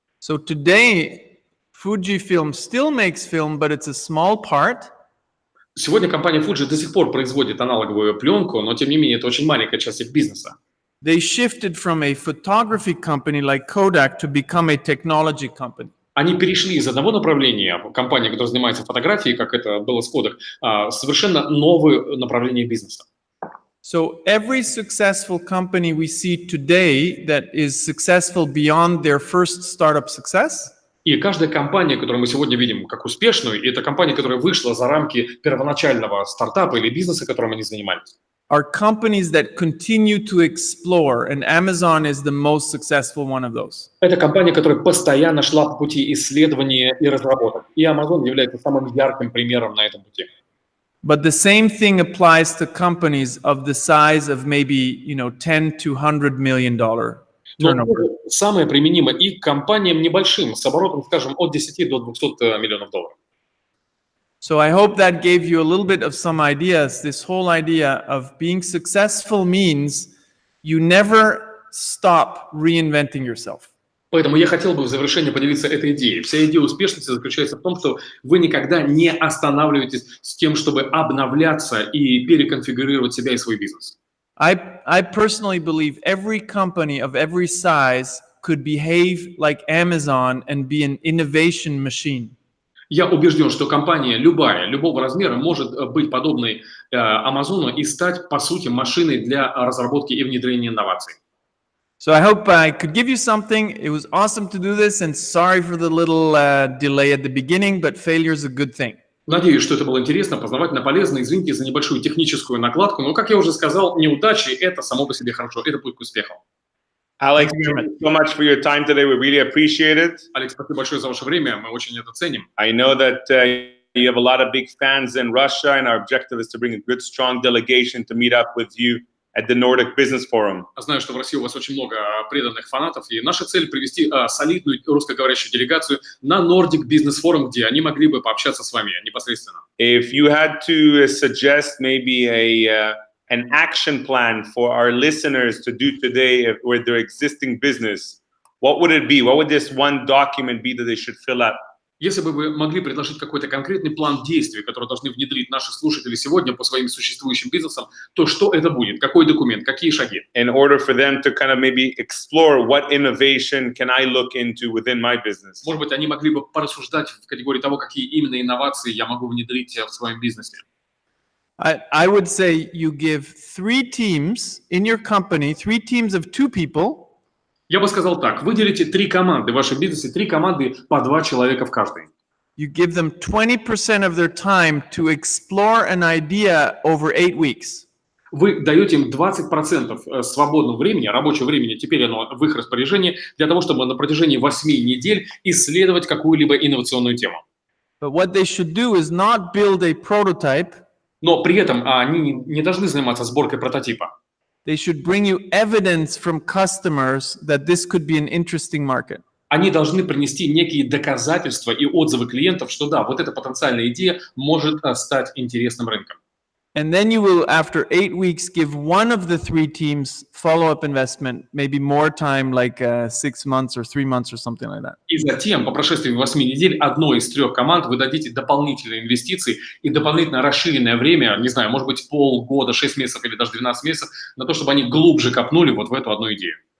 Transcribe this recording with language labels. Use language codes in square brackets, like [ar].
[en] So today, Fujifilm still makes film, but it's a small part. [ru] Сегодня компания Fuji до сих пор производит аналоговую пленку, но тем не менее это очень маленькая часть их бизнеса. [en] They shifted from a photography company like Kodak to become a technology company. [ru] Они перешли из одного направления, компания, которая занимается фотографией, как это было с Kodak, совершенно новое направление бизнеса. [en] So every successful company we see today that is successful beyond their first startup success [ru] И каждая компания, которую мы сегодня видим как успешную, это компания, которая вышла за рамки первоначального стартапа или бизнеса, которым они занимались. [en] are companies that continue to explore, and Amazon is the most successful one of those. [ru] Это компания, которая постоянно шла по пути исследования и разработок. И Amazon является самым ярким примером на этом пути. [en] But the same thing applies to companies of the size of maybe, $10 to $100 million turnover. [ru] Но самое применимо и к компаниям небольшим, с оборотом, скажем, от 10 до 200 миллионов долларов. [en] So I hope that gave you a little bit of some ideas. This whole idea of being successful means you never stop reinventing yourself. [ru] Поэтому я хотел бы в завершение поделиться этой идеей. Вся идея успешности заключается в том, что вы никогда не останавливаетесь с тем, чтобы обновляться и переконфигурировать себя и свой бизнес. [en] I personally believe every company of every size could behave like Amazon and be an innovation machine. [ru] Я убежден, что компания любая, любого размера может быть подобной Амазону и стать, по сути, машиной для разработки и внедрения инноваций. [en] So I hope I could give you something. It was awesome to do this, and sorry for the little delay at the beginning, but failure is a good thing. [ru] Надеюсь, что это было интересно, познавательно, полезно. Извините за небольшую техническую накладку, но, как я уже сказал, неудачи – это само по себе хорошо, это путь к успеху. [en] Alex, thank you so much for your time today. We really appreciate it. [ru] Алекс, спасибо большое за ваше время, мы очень это ценим. [en] I know that you have a lot of big fans in Russia, and our objective is to bring a good, strong delegation to meet up with you at the Nordic Business Forum. [ru] Знаю, что в России у вас очень много преданных фанатов, и наша цель привести солидную русскоговорящую делегацию на Nordic Business Forum, где они могли бы пообщаться с вами непосредственно. [en] If you had to suggest maybe an action plan for our listeners to do today with their existing business, what would it be? What would this one document be that they should fill out? [ru] Если бы вы могли предложить какой-то конкретный план действий, который должны внедрить наши слушатели сегодня по своим существующим бизнесам, то что это будет? Какой документ? Какие шаги? [en] In order for them to kind of maybe explore what innovation can I look into within my business? [ru] Может быть, они могли бы порассуждать в категории того, какие именно инновации я могу внедрить в своем бизнесе. [en] I would say you give 3 teams in your company, 3 teams of 2 people. [ru] Я бы сказал так, выделите 3 команды в вашем бизнесе, 3 команды по 2 человека в каждой. [en] You give them 20% of their time to explore an idea over 8 weeks. [ru] Вы даете им 20% свободного времени, рабочего времени, теперь оно в их распоряжении, для того, чтобы на протяжении 8 недель исследовать какую-либо инновационную тему. [en] But what they should do is not build a prototype. [ru] Но при этом они не должны заниматься сборкой прототипа. [en] They should bring you evidence from customers that this could be an interesting market. [ru] Они должны принести некие доказательства и отзывы клиентов, что да, вот эта потенциальная идея может стать интересным рынком. [en] And then you will, after 8 weeks, give one of the 3 teams follow-up investment, maybe more time, like 6 months or 3 months or something like that. [ru] И затем, по прошествии 8 недель, одной из 3 команд вы дадите дополнительные инвестиции и дополнительно расширенное время, не знаю, может быть, полгода, 6 месяцев или даже 12 месяцев, на то, чтобы они глубже копнули вот в эту одну идею.